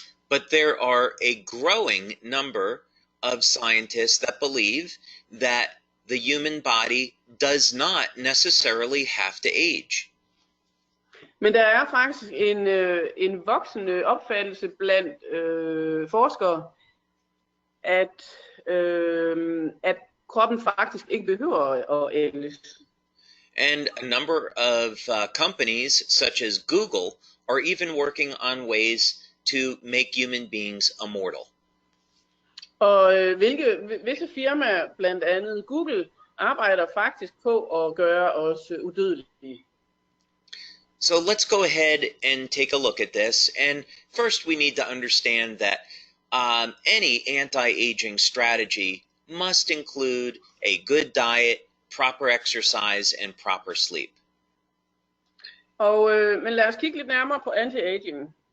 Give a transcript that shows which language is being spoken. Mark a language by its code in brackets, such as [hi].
[en] But there are a growing number of scientists that believe that the human body does not necessarily have to age. [da] Men der er faktisk en voksende opfattelse blandt forskere, at kroppen faktisk ikke behøver at ældes. [en] And a number of companies, such as Google, are even working on ways to make human beings immortal. [da] Og visse firmaer, blandt andet Google, arbejder faktisk på at gøre os udødelige. [en] So let's go ahead and take a look at this. And first we need to understand that any anti-aging strategy must include a good diet, proper exercise, and proper sleep. [da] Men lad os kigge lidt nærmere på anti-aging.